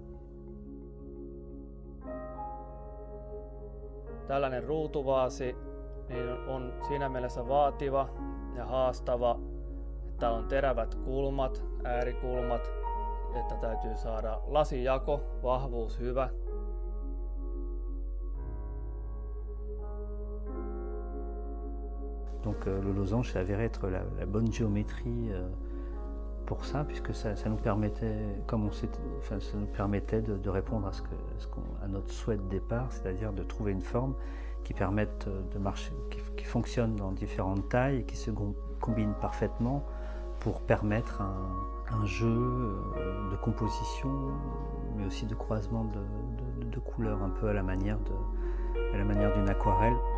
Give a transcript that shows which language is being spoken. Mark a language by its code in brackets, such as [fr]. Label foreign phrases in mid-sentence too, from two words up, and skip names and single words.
[fi] Tällainen ruutuvaasi niin on siinä mielessä vaativa ja haastava, että on terävät kulmat, äärikulmat, että täytyy saada lasijako, vahvuus hyvä. [fr] Donc le losange s'est avéré être la bonne géométrie pour ça, puisque ça nous permettait, ça nous permettait de répondre à notre souhait de départ, c'est-à-dire de trouver une forme qui permette de marcher, qui fonctionne dans différentes tailles et qui se combine parfaitement pour permettre un jeu de composition, mais aussi de croisement de couleurs, un peu à la manière d'une aquarelle.